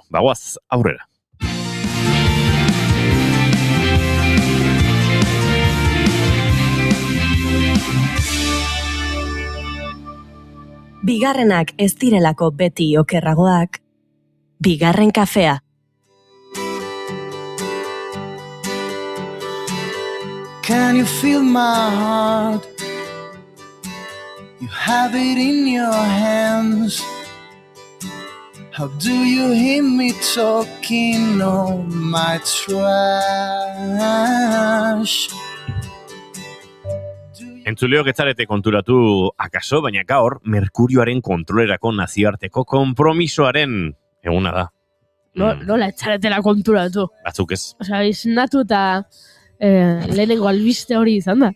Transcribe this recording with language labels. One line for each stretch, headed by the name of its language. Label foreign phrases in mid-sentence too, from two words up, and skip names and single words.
Basque: Bagoaz, aurrera. Bigarrenak ez direlako beti okerragoak, bigarren kafea.
English: Can you feel my heart? You have it in your hands. How do you hear me talking all my trash?
Basque: Entzuleok etzarete konturatu akaso, baina gaur Merkurioaren kontrolerako nazioarteko konpromisoaren eguna da. Nola etzaretela konturatu. Batzuk ez. Osea, iznatu eta lehenengo albiste hori izan da.